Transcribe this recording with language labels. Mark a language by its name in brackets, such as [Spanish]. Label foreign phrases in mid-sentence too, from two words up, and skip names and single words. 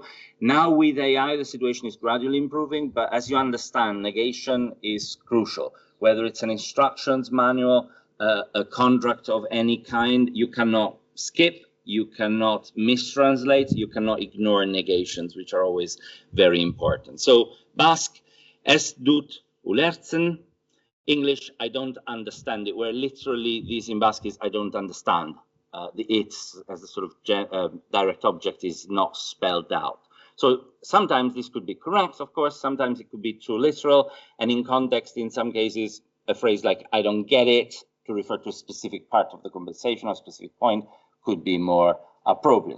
[English] Now with AI, the situation is gradually improving, but as you understand, negation is crucial. Whether it's an instructions manual, a contract of any kind, you cannot skip, you cannot mistranslate, you cannot ignore negations, which are always very important. So Basque, [Basque] es dut ulertzen. [English] English, I don't understand it, where literally this in Basque is I don't understand. The it's as a sort of direct object is not spelled out. So sometimes this could be correct, of course, sometimes it could be too literal, and in context, in some cases, a phrase like I don't get it, to refer to a specific part of the conversation or a specific point, could be more appropriate.